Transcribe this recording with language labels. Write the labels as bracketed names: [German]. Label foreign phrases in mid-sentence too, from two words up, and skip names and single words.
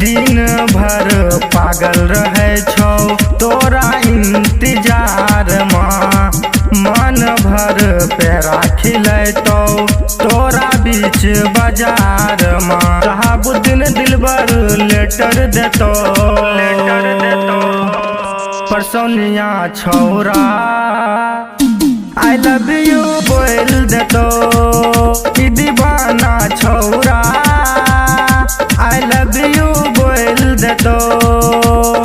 [Maithili] दिन भर पागल रहे छौ तोरा इंतजार में। मन भर पेरा खिलैतो तोरा बीच बाजार में। शहाबुद्दीन दिलबर लेटर देतो, लेटर देतो। परसोनिया छौरा [English] I love you, [Maithili] बोल दे तो। ई दीवाना छौरा [English] I love you, [Maithili] बोल दे तो।